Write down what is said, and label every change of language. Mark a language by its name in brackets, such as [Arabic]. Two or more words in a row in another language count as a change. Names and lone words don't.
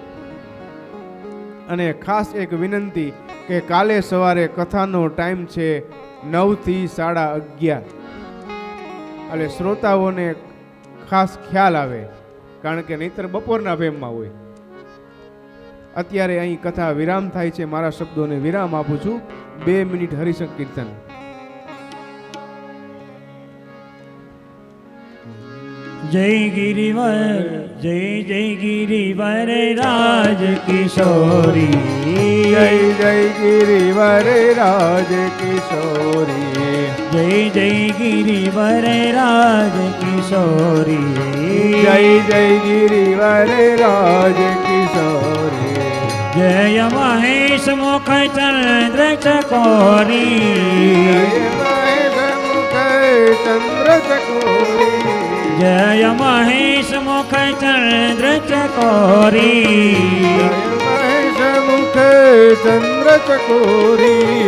[Gujarati] અને ખાસ એક વિનંતી કે કાલે સવારે કથાનો ટાઈમ છે 9 થી 11:30, એટલે શ્રોતાઓને ખાસ ખ્યાલ આવે, કારણ કે નહીતર બપોરના ભેમમાં હોય। અત્યારે અહીં કથા વિરામ થાય છે, મારા શબ્દોને વિરામ આપું છું। 2 મિનિટ હરિસંકીર્તન। [Hindi] जय गिरिवर, जय जय गिरिवर राज किशोरी, जय जय गिरिवर राज किशोरी, जय जय गिरिवर राज किशोरी, जय जय गिरिवर राज किशोरी। जय महेश मुख चंद्र चकोरी चंद्र चकोरी जय महेश मुख चंद्र चकोरी मुख चंद्र चकोरी